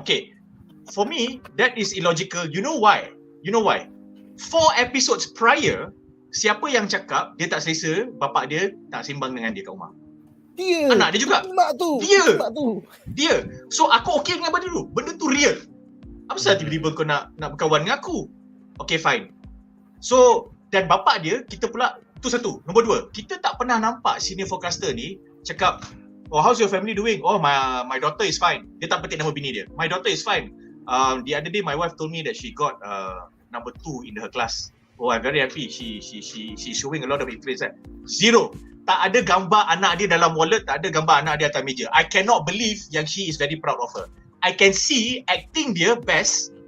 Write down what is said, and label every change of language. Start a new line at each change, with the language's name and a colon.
English: Okay, for me that is illogical. You know why? 4 episodes prior,
Malay: siapa yang cakap dia tak selesa bapak dia tak sembang dengan dia kat rumah? Dia. Anak dia juga. Mak tu. Dia. So aku okay dengan benda tu real. Apa pasal tiba-tiba kau nak berkawan dengan aku?
English: Okay, fine.
Malay: So, dan bapak dia, kita pula, tu satu. Nombor 2, kita tak pernah nampak senior forecaster ni cakap,
English: oh, how's your family doing? Oh, my daughter is fine.
Malay: Dia tak petik nama bini dia.
English: My daughter is fine. The other day my wife told me that she got number 2 in her class. Oh, I'm very happy. She's showing a lot of interest. Zero.
Malay: Tak ada gambar anak dia dalam wallet, tak ada gambar anak dia atas meja.
English: I cannot believe
Malay: yang
English: she is very proud of her. I can see acting
Malay: dia best.